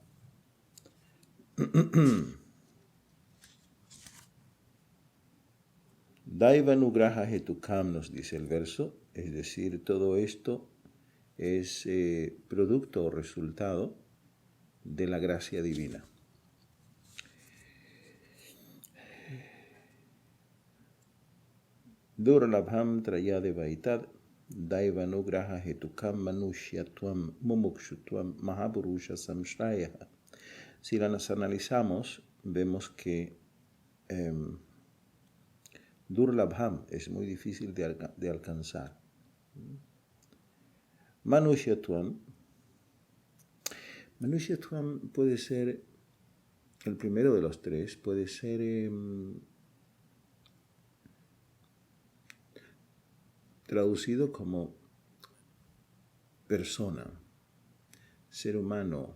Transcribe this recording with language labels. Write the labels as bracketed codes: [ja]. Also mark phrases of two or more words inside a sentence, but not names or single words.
[sa] दैवानुग्रह हेतुकम्, [es] nos dice el verso, es decir, todo esto es producto o resultado de la gracia divina. [sa] दुर्लभं त्रयदे वैतद् दैवानुग्रह हेतुकम् मनुष्यत्वं मुमुक्षुत्वं महापुरुष संश्रय. [es] Si las analizamos, vemos que Durlabham es muy difícil de alcanzar. Manushyatvam puede ser, el primero de los 3, puede ser traducido como persona, ser humano.